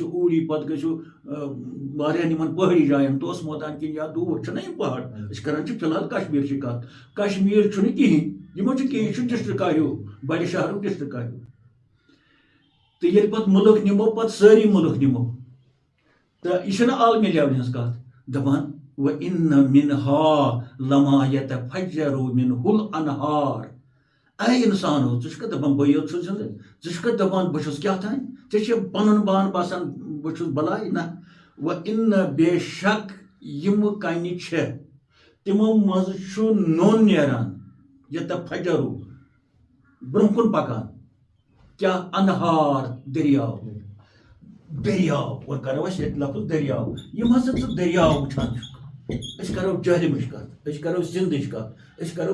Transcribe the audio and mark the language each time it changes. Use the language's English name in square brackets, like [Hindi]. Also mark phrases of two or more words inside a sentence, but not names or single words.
[Kashmiri] اوٗڑی پتہٕ گٔژھِو واریاہن یِمن پہٲڑی جاین توسہٕ مٲدان کِنۍ یا دوٗر چھِنہ یِم پہاڑ أسۍ کران چھِ فی الحال کشمیٖرچہِ کتھ کشمیٖر چھُنہٕ کِہینۍ یِمو چھُ کینٛہہ یہِ چھُ ڈسٹرکا ہیوٗ بڑِ شہرُک ڈسٹرکا ہیوٗ تہٕ ییٚلہِ پتہٕ مُلک نِمو پتہٕ سٲری مُلک نِمو تہٕ یہِ چھنہٕ عالمی لیولہِ ہٕنٛز کتھ دپان وَإِنَّ [Arabic] مِنْهَا لَمَا يَتَفَجَّرُ مِنْهُ الْأَنْهَارُ [Kashmiri] اے اِنسانو ژٕ چھُکھا دپان بہٕ یوت چھُس زِندٕ ژٕ چھُکھا دپان بہٕ چھُس کیٛاہ تانۍ ژےٚ چھِ پنُن پان باسان بہٕ چھُس بلاے نہ وَإِنَّ بے شک یِمہٕ کنہِ چھےٚ تِمو منٛزٕ چھُ نوٚن نیران یتفجرُ برونٛہہ کُن پکان کیٛاہ انہار دٔریاو اور کرو أسۍ ییٚتہِ لفظ دٔریاو یِم ہسا ژٕ دٔریاو وٕچھان چھُکھ أسۍ کرو جہلمٕچ کتھ أسۍ کرو سندٕچ کتھ أسۍ کرو